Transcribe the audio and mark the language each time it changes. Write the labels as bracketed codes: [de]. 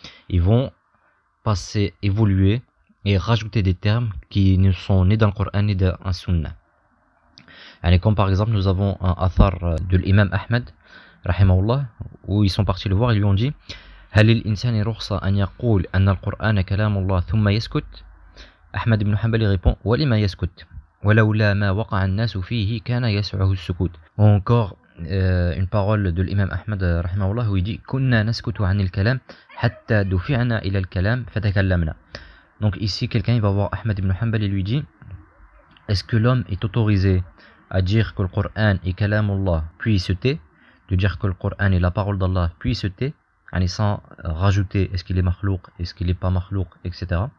[fr] Ils vont passer, évoluer et rajouter des termes qui ne sont ni dans le Coran ni dans le Sunnah. Comme par exemple nous avons un athar de l'imam Ahmed rahimahullah, où ils sont partis le voir, ils lui ont dit [ar] هل للإنسان رخصة أن يقول أن القرآن كلام الله ثم يسكت. [fr] Ahmad ibn Hanbal répond [ar] ولما يسكت ولولا ما وقع الناس فيه كان يسعه السكوت. [fr] Ou encore une parole de l'imam Ahmad rahimahullah où il dit [ar] كنا نسكت عن الكلام حتى دفعنا إلى الكلام فتكلمنا. [fr] Donc ici quelqu'un il va voir Ahmad ibn Hanbal et lui dit est-ce que l'homme est autorisé à dire que le Coran est kalamullah puis il se tait, de dire que le Coran est la parole d'Allah puis il se tait, sans rajouter est-ce qu'il est makhlouq, est-ce qu'il est pas makhlouq, etc.